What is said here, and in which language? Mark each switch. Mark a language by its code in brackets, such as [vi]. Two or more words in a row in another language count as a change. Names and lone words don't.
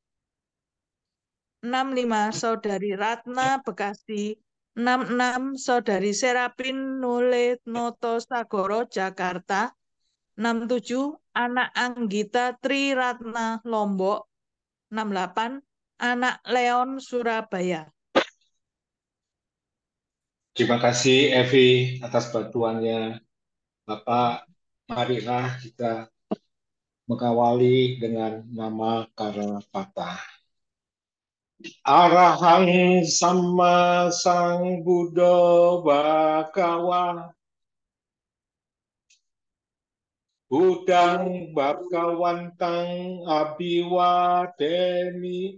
[id] 65 Saudari Ratna Bekasi, 66 Saudari Serapin Nule Noto Sagoro Jakarta, 67 Anak Anggita Tri Ratna Lombok, 68 Anak Leon Surabaya. Terima kasih Evi atas bantuannya. Bapak, marilah kita mengawali dengan nama Karapata. [pi] Arahang sama sang Buddha Bhagawa. Budang Bhagawantang Abiwademi.